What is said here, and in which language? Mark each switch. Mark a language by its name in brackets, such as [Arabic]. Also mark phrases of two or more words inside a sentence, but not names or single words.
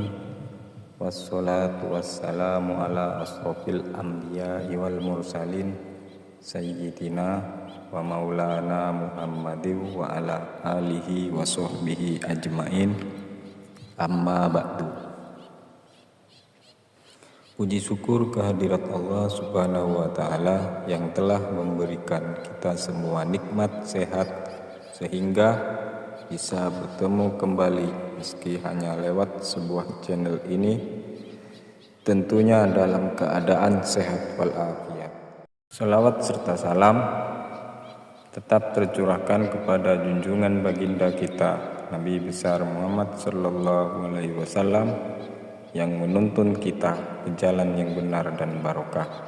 [Arabic] والصلاة والسلام على أشرف الأنبياء والمرسلين سيدنا ومولانا محمد وعلى آله وصحبه أجمعين. أما بعد. [Indonesian] Puji syukur kehadirat Allah [Arabic] سبحانه وتعالى [Indonesian] yang telah memberikan kita semua nikmat sehat sehingga bisa bertemu kembali meski hanya lewat sebuah channel ini, tentunya dalam keadaan sehat walafiat. Salawat serta salam tetap tercurahkan kepada junjungan baginda kita Nabi besar Muhammad [Arabic] صلى الله عليه وسلم [Indonesian] yang menuntun kita ke jalan yang benar dan barokah.